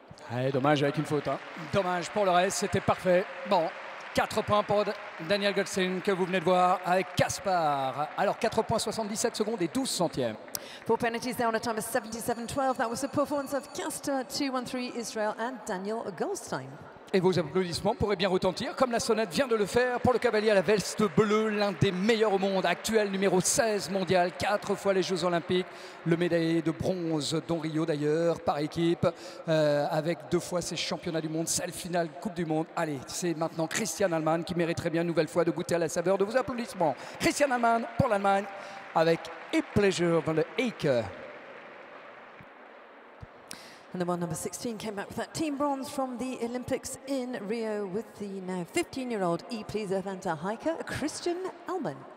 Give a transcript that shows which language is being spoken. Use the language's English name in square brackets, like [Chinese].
[French] Ouais, dommage avec une faute. Hein. Dommage pour le reste, c'était parfait. Bon, 4 points pour Danielle Goldstein que vous venez de voir avec Caspar. Alors 4 points 77 secondes et 12 centièmes. [English] 4 penalties there on a time of 77.12. That was the performance of Castor 213 Israel and Daniel Goldstein. [French] Et vos applaudissements pourraient bien retentir, comme la sonnette vient de le faire pour le cavalier à la veste bleue, l'un des meilleurs au monde, actuel numéro 16 mondial, 4 fois les Jeux Olympiques, le médaillé de bronze, dont Rio d'ailleurs, par équipe, avec 2 fois ses championnats du monde, celle finale Coupe du Monde. Allez, c'est maintenant Christian Allman qui mériterait bien une nouvelle fois de goûter à la saveur de vos applaudissements. Christian Allman pour l'Allemagne, avec A Pleasure dans le Acre. [English] And the one number 16 came back with that team bronze from the Olympics in Rio with the now 15-year-old E-Pleaser van der Heike, Christian Allman.